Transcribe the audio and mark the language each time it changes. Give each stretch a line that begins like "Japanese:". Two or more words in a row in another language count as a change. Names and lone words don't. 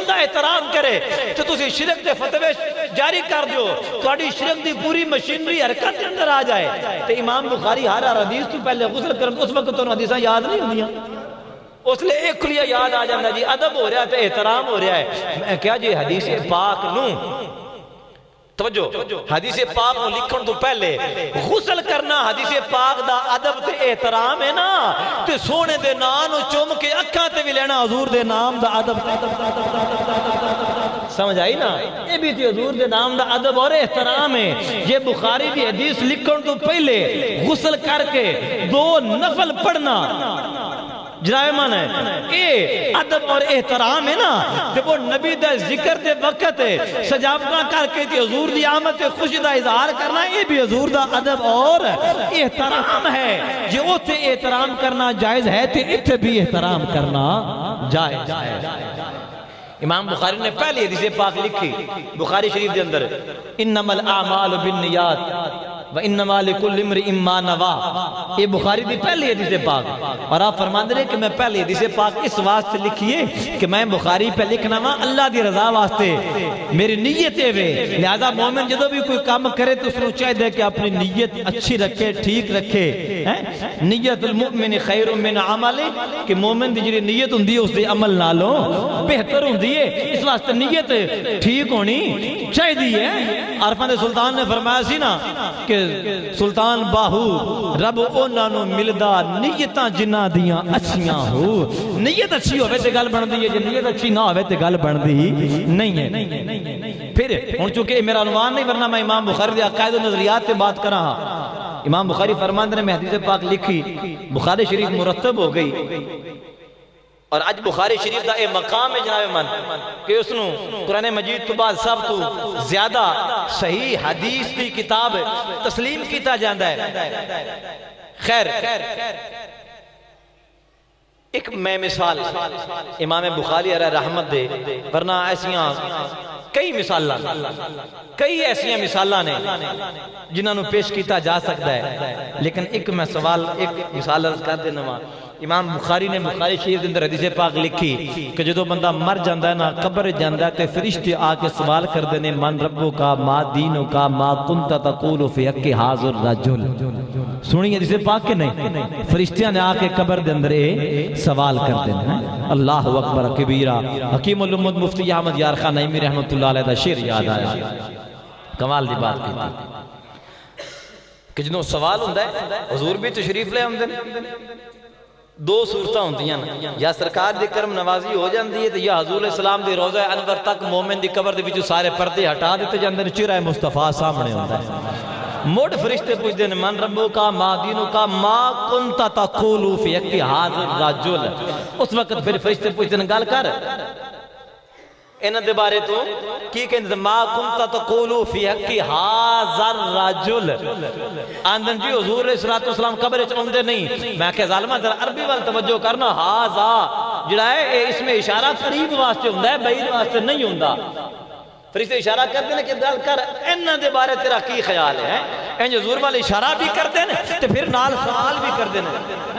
Punjabi: دا احترام کرے تو تسی شرک دے فتوے جاری کر دیو توڑی شرک دی پوری مشینری حرکت اندر آ جائے تو امام بخاری ہر حدیث تو پہلے غسل کریں اس وقت تو حدیثاں یاد نہیں ہوندیاں اس لئے ایک کلیہ یاد آ جاندہ جی ادب ہو رہا ہے احترام ہو رہا ہے میں کیا جی حدیث پاک نوں توجہ حدیث پاک کو لکھن تو پہلے غسل کرنا حدیث پاک دا ادب تے احترام ہے نا تے سونے دے نام چوم کے اکھاں تے بھی لینا حضور دے نام دا ادب سمجھ آئی نا یہ بھی تھی حضور دے نام دا ادب اور احترام ہے یہ بخاری دی حدیث لکھن تو پہلے غسل کر کے 2 نفل پڑھنا جناب مان ہے اے ادب اور احترام ہے نا کہ وہ نبی دا ذکر دے وقت سجاوتاں کر کے تے حضور دی آمد تے خوشی دا اظہار کرنا یہ بھی حضور دا ادب اور احترام ہے جو اتھے احترام کرنا جائز ہے تے اتھے بھی احترام کرنا جائز ہے امام بخاری نے پہلی حدیث پاک لکھی بخاری شریف دے اندر
Arabic: انما الاعمال بالنیات وَإِنَّمَا لِكُلِّ امْرِئٍ مَّا نَوَىٰ
Punjabi: یہ بخاری دی پہلی حدیث پاک اور آپ فرماندے رہے کہ میں پہلی حدیث پاک اس واسطے لکھیے کہ میں بخاری پہ لکھنا وا اللہ دی رضا واسطے میری نیت ہے لہذا مومن جدو بھی کوئی کام کرے تو اس نے چاہیے کہ اپنی نیت اچھی رکھے ٹھیک رکھے
Arabic: نیت المؤمن خیر من عمل
Punjabi: کہ مومن دی جڑی نیت ہوندی ہے اس دے عمل نالوں بہتر ہوندی ہے اس واسطے نیت ٹھیک ہونی چاہیے عرفان سلطان نے فرمایا سی نا کہ سلطان باہو رب اونا نو ملدا نیتاں جنہ دیاں اچھیاں ہو نیت اچھی ہوئے تے گل بن دی ہے نیت اچھی نہ ہوئے تے گل بن دی نہیں ہے پھر ہن چونکہ میرا عنوان نہیں ورنہ میں امام بخاری دے عقائد و نظریات تے بات کر رہا امام بخاری فرماندے نے میں حدیث پاک لکھی بخاری شریف مرتب ہو گئی اور اج بخاری شریف دا اے مقام ہے جناب من کہ اس نو قرآن مجید تو بعد سب تو زیادہ صحیح حدیث دی کتاب تسلیم کیتا جاندہ ہے خیر ایک میں مثال امام بخاری علیہ رحمت دے ورنہ ایسیاں کئی ایسیاں مثالاں نے جنہاں نو پیش کیتا جا سکتا ہے لیکن ایک میں سوال ایک مثال عرض کر دینا امام بخاری نے بخاری شریف کے اندر حدیث پاک لکھی کہ جدو بندہ مر جاندہ ہے نا قبر جاندہ ہے تے فرشتے آ کے سوال کر دینے
Arabic: من ربو کا ما دینو کا ما کنت تقول فی حق حاضر رجل.
Punjabi: سنی حدیث پاک کے نہیں، فرشتیاں نے آ کے قبر دے اندر سوال کر دینے.
Arabic: اللہ اکبر کبیرہ.
Punjabi: حکیم الامت مفتی احمد یار خان نعیمی رحمت اللہ علیہ دا شعر یاد آیا، کمال دی بات کی تھی کہ جنہوں سوال ہوندہ ہے حضور بھی تشریف لے آمدن. دو صورتاں ہوندیاں یا سرکار دی کرم نوازی ہو جاندی ہے یا حضور علیہ السلام دی روضہ انور تک مومن دی قبر دی وچوں سارے پردے ہٹا دیتے جاندے نے، چہرہ مصطفیٰ سامنے ہوندا ہے. موڑ فرشتے پوچھتے ہیں
Arabic: من ربو کا ما دینو کا ما کنت تقول فی حق حاضر رجل.
Punjabi: اس وقت پھر فرشتے پوچھتے ہیں گل کر انہاں دے بارے تو کی کہندے
Arabic: ما کنت تقول فی حق حاضر رجل.
Punjabi: آندن جی حضور علیہ السلام قبر وچ اوندے نہیں. میں کہ ظالمہ ذرا عربی وال توجہ کرنا. ہاذا جڑا ہے اس میں اشارہ قریب واسطے ہوندا ہے، بعید واسطے نہیں ہوندا. فرشتے اشارہ کرتے ہیں کہ گل کر انہاں دے بارے تیرا کی خیال ہے. انج حضور والے اشارہ بھی کرتے ہیں تے پھر نال سوال بھی کرتے ہیں.